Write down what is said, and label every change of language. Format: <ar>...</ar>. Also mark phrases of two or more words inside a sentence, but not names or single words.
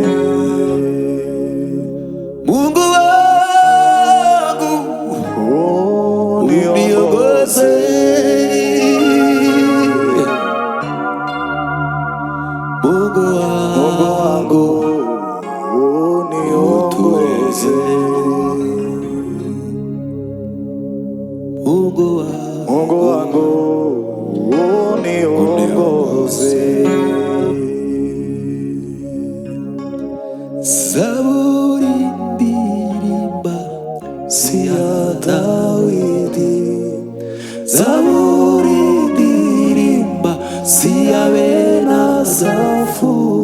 <sw>Mungu wangu uniongoze, Mungu wangu uniongoze, Mungu wangu uniongoze.</sw> <rn>Zaburi ndirimba si ya Dawidi, Zaburi ndirimba si ya Benazafu,</rn>